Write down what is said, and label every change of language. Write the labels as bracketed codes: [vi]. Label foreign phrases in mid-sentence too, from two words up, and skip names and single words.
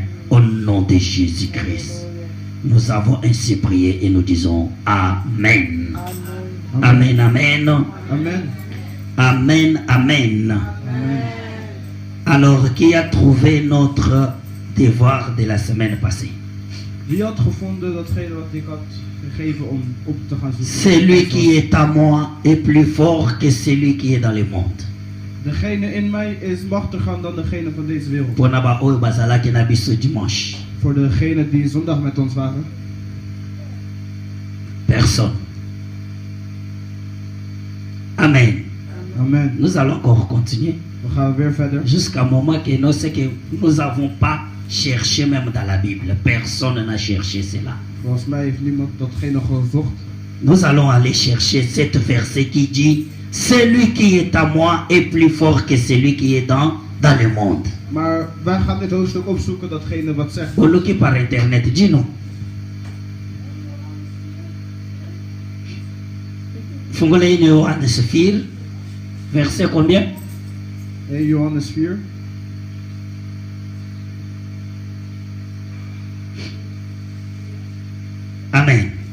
[fr] Au nom de Jésus-Christ. Nous avons ainsi prié et nous disons Amen. Amen, amen. Amen. Amen, amen. Alors, qui a trouvé notre devoir de la semaine passée? [nl] Wie had gevonden datgene wat ik had gegeven om op te gaan zoeken? [fr] Celui qui est à moi est plus fort que celui qui est dans le monde. [nl] Degene in mij is machtiger dan degene van deze wereld. [ln] Pour naba oyo bazalaki na biso dimanche. [nl] Voor degenen die zondag met ons waren. [fr] Personne. Amen. Amen. Nous allons encore continuer. [nl] We gaan weer verder. [fr] Jusqu'à un moment que nous n'avons pas cherché même dans la Bible. Personne n'a cherché cela. [nl] Volgens mij heeft niemand datgene gezocht. [fr] Nous allons aller chercher cet verset qui dit celui qui est à moi est plus fort que celui qui est dans le monde. [nl] Maar wij gaan dit hoofdstuk opzoeken, datgene wat zegt. [fr] Pour qui par internet, dis-nous. Fungole Johannes 4, verset combien? 1 Johannes 4. Amen.